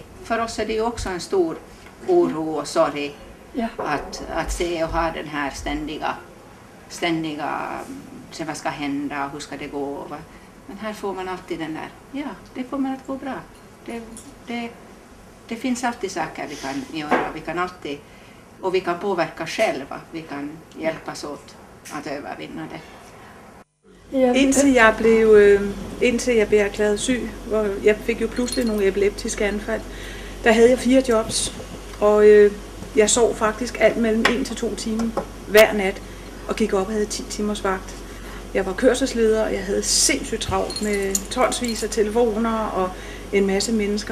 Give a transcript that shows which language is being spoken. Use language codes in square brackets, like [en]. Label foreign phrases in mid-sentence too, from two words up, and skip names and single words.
[sv] För oss är det ju också en stor oro och sorg att se och ha den här ständiga se vad ska hända och hur ska det gå. Men här får man alltid den där, det kommer att gå bra. Det finns alltid saker vi kan göra, vi kan påverka själva, vi kan hjälpas åt att övervinna det. [da] Indtil jeg blev erklæret syg, hvor jeg fik jo pludselig nogle epileptiske anfald, der havde jeg 4 jobs, og jeg sov faktisk alt mellem 1 til 2 timer hver nat, og gik op og havde 10 timers vagt. Jeg var kørselsleder, og jeg havde sindssygt travlt med tonsvis af telefoner og en masse mennesker.